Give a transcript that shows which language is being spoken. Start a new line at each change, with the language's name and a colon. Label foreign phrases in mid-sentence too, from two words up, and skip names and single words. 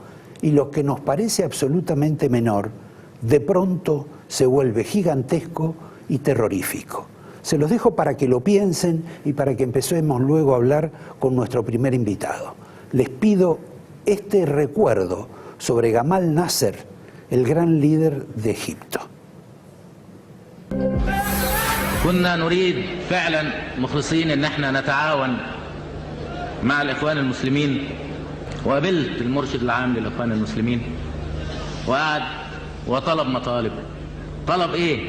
Spanish: Y lo que nos parece absolutamente menor, de pronto se vuelve gigantesco y terrorífico. Se los dejo para que lo piensen y para que empecemos luego a hablar con nuestro primer invitado. Les pido este recuerdo sobre Gamal Nasser, el gran líder de Egipto.
Arabic: كنا نريد فعلا مخلصين ان احنا نتعاون مع الاخوان المسلمين، وقابلت المرشد العام للاخوان المسلمين وقعد وطلب مطالب. طلب ايه؟